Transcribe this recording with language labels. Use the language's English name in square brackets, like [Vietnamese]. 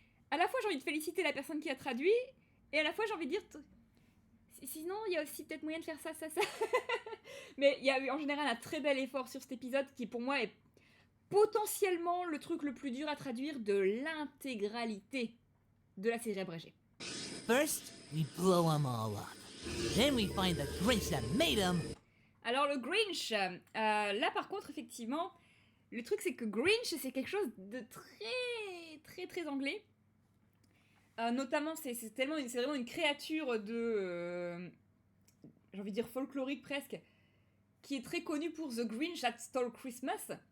[French] À la fois, j'ai envie de féliciter la personne qui a traduit, et à la fois, j'ai envie de dire... Sinon, il y a aussi peut-être moyen de faire ça. Mais il y a eu en général un très bel effort sur cet épisode, qui pour moi est potentiellement le truc le plus dur à traduire de l'intégralité de la série abrégée. [English] First, we blow 'em all up. Then we find the Grinch that made 'em. [French] Alors le Grinch, là par contre effectivement, le truc c'est que Grinch c'est quelque chose de très très très anglais. Notamment c'est vraiment une créature de j'ai envie de dire folklorique presque, qui est très connu pour The Grinch That Stole Christmas.